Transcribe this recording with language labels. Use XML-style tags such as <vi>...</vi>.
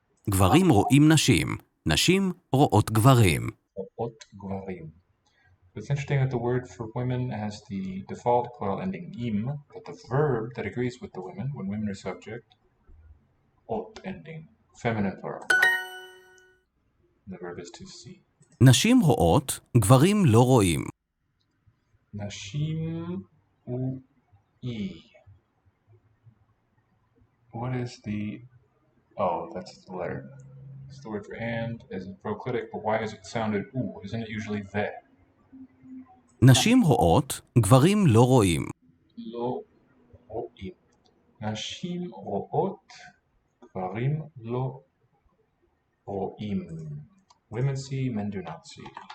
<he>גברים רואים נשים. נשים רואות גברים. Ro'ot gvarim.</he> <en>It's interesting that the word for women has the default plural ending im, but the verb that agrees with the women, when women are subject, ot ending, feminine plural. The verb is to see.</en> <he>נשים רואות, גברים לא רואים. Nashim u e.</he> <en>What is the... Oh, that's the letter. It's the word for and, as in proclitic, but why is it sounded u? Isn't it usually ve?</en> <he>נשים רואות, גברים לא רואים. לא רואים. נשים רואות, גברים לא רואים.</he> <en>Women see, men do not see.</en>